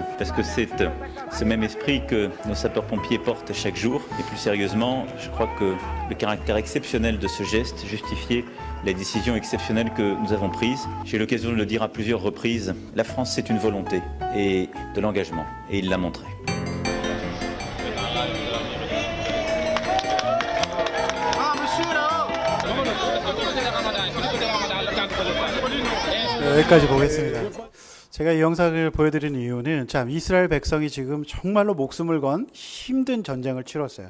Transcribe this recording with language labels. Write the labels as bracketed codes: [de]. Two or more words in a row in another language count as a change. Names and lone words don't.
[fr] Parce que c'est ce même esprit que nos sapeurs-pompiers portent chaque jour. Et plus sérieusement, je crois que le caractère exceptionnel de ce geste justifiait les décisions exceptionnelles que nous avons prises. J'ai eu l'occasion de le dire à plusieurs reprises, la France c'est une volonté et de l'engagement, et il l'a montré. [ko] 여기까지 보겠습니다. 제가 이 영상을 보여드리는 이유는 참 이스라엘 백성이 지금 정말로 목숨을 건 힘든 전쟁을 치렀어요.